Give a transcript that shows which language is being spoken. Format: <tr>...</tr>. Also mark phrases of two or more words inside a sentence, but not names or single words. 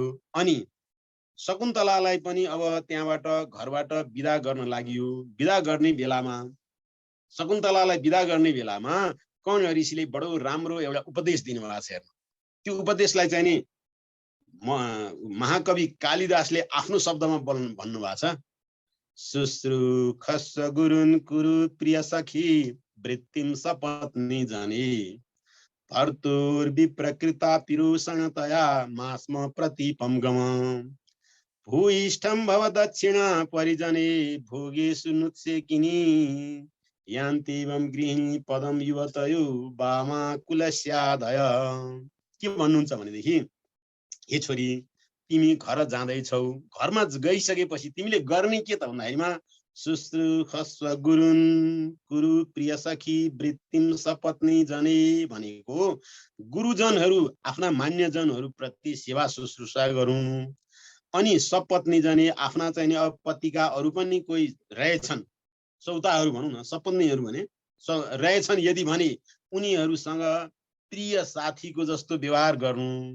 <ne>अनि शकुन्तलालाई पनि अब त्यहाँबाट घरबाट बिदा गर्न लाग्यो। बिदा गर्ने बेलामा शकुन्तलालाई बिदा गर्ने बेलामा कण्व ऋषिले बडो राम्रो एउटा उपदेश दिनुभएको छ। त्यो उपदेशलाई चाहिँ नि महाकवि कालिदासले आफ्नो शब्दमा भन्नुभएको छ,</ne> <sa>शुश्रूषस्व गुरुन् कुरु प्रिय सखी वृत्तिं सपत्नी जने भर्तुर्विप्रकृता पिरुषणतया मास्म प्रतीपं गम भूयिष्ठं भव दक्षिणा परिजने भोगेषु नुत्सेकिनी यान्तिवं गृहिणी पदम युवतयो वामा कुलस्यादय।</sa> <ne>के भन्नुहुन्छ भनेदेखि, हे छोरी तिमी घर जाँदैछौ, घरमा गइसकेपछि तिमीले गर्ने के त भन्दाखेरिमा</ne> <sa>शुश्रूषस्व गुरुन् कुरु प्रिय सखी वृत्तिं सपत्नी जने</sa> <ne>भनेको गुरुजनहरू आफ्ना मान्यजनहरू प्रति सेवा शुश्रूषा गरौँ। अनि</ne> <sa>सपत्नी जने</sa> <ne>आफ्ना चाहिँ अब पतिका अरू पनि कोही रहेछन्, सौताहरू भनौँ न, सपत्नीहरू भने रहेछन् यदि भने उनीहरूसँग प्रिय साथीको जस्तो व्यवहार गर्नु।</ne>